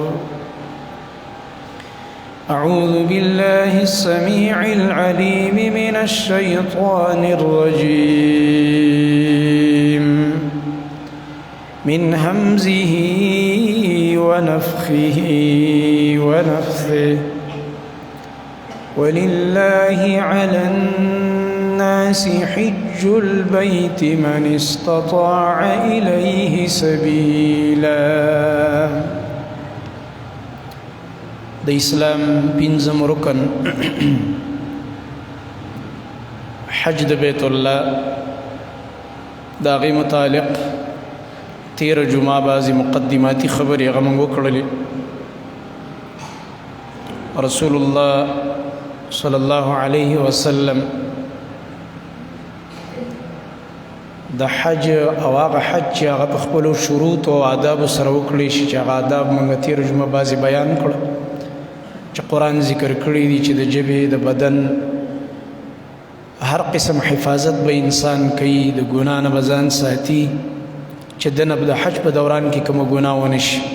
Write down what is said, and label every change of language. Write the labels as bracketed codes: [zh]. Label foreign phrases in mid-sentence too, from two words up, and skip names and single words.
[ar] أعوذ بالله السميع العليم من الشيطان الرجيم من همزه ونفخه ونفثه ولله على الناس حج البيت من استطاع إليه سبيلا. [ps] د اسلام پنځم رکن حج د بیت الله دا غي متعلق 13 جمعه بعضی مقدماتی خبرې هغه موږ وکړلې. رسول الله [ar] صلی الله علیه وسلم [ps] د حج او هغه حج چې هغه په خپلو شروط او آداب سره وکړي شي چې هغه آداب موږ 13 جمعه بعضی بیان کړل چې قرآن ذکر کړی دی چې د ژبې د بدن هر قسم حفاظت به انسان کوي، د ګناه نه به ځان ساتي چې دنه د حج په دوران کې کومه ګناه ونه شي.